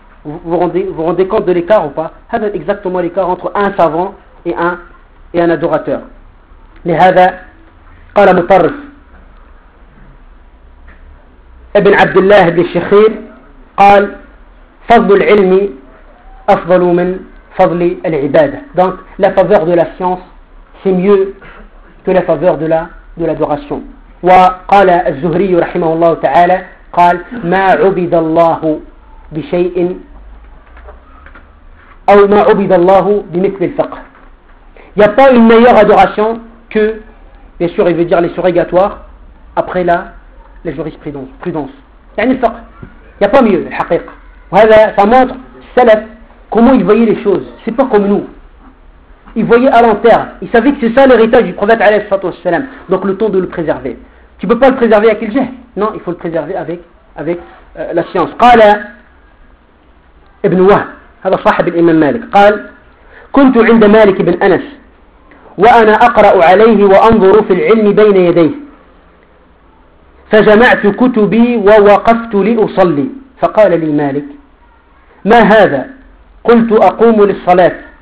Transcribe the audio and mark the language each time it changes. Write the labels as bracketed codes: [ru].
[fr] Vous rendez compte de l'écart ou pas? C'est exactement l'écart entre un savant et un adorateur. [ar] Mais هذا قال مطرف ابن عبد الله بن الشخير قال فضل العلم افضل من فضل العباده. [fr] Donc la faveur de la science c'est mieux que la faveur de l'adoration. [ar] وقال الزهري رحمه الله تعالى قال ما عبد الله بشيء او ما عبد الله بمثل الفقه. [fr] Il y a pas une meilleure adoration que, bien sûr, il veut dire les surrégatoires, après là, la jurisprudence. Il n'y a pas mieux, le haqiq. Voilà, ça montre, salaf, comment ils voyaient les choses. C'est pas comme nous. Ils voyaient à long terme. Ils savaient que c'est ça l'héritage du prophète, alayhi sallallahu alayhi wa sallam. Donc le temps de le préserver. Tu ne peux pas le préserver avec le jahl. Non, il faut le préserver avec la science. [ar] Qala ibn Wahb, هذا صاحب الإمام مالك, قال, كنت عند مالك بن أنس وأنا أقرأ عليه وأنظر في العلم بين يديه فجمعت كتبي ووقفت لأصلي فقال لي مالك ما هذا؟ قلت أقوم للصلاة.